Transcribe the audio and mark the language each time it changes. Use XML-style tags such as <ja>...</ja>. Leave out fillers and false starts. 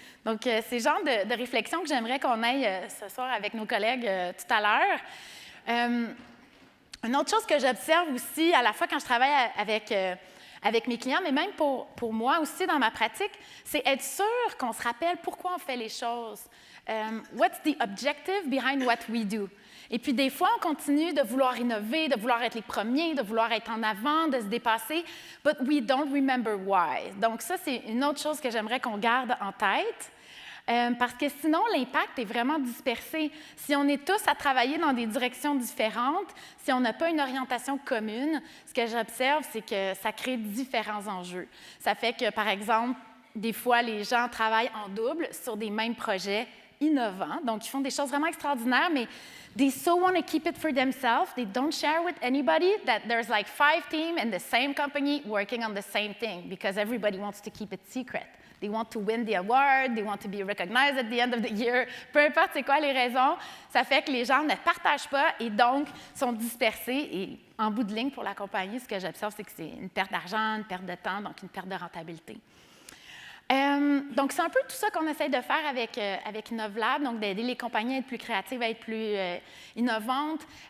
<fr>Donc, c'est le genre de réflexion que j'aimerais qu'on aille ce soir avec nos collègues tout à l'heure. Une autre chose que j'observe aussi, à la fois quand je travaille avec mes clients, mais même pour moi aussi dans ma pratique, c'est être sûr qu'on se rappelle pourquoi on fait les choses.</fr> <en>What's the objective behind what we do?</en> <fr>Et puis des fois, on continue de vouloir innover, de vouloir être les premiers, de vouloir être en avant, de se dépasser,</fr> <en>but we don't remember why.</en> <fr>Donc ça, c'est une autre chose que j'aimerais qu'on garde en tête. Parce que sinon, l'impact est vraiment dispersé. Si on est tous à travailler dans des directions différentes, si on n'a pas une orientation commune, ce que j'observe, c'est que ça crée différents enjeux. Ça fait que, par exemple, des fois, les gens travaillent en double sur des mêmes projets innovants. Donc, ils font des choses vraiment extraordinaires, mais</fr> <en>they so want to keep it for themselves. They don't share with anybody that there's like 5 teams in the same company working on the same thing because everybody wants to keep it secret. They want to win the award, they want to be recognized at the end of the year.</en> <fr>Peu importe c'est quoi les raisons, ça fait que les gens ne partagent pas et donc sont dispersés. Et en bout de ligne, pour la compagnie, ce que j'observe, c'est que c'est une perte d'argent, une perte de temps, donc une perte de rentabilité. Donc, c'est un peu tout ça qu'on essaie de faire avec InnovLab, donc d'aider les compagnies à être plus créatives, à être plus innovantes.</fr>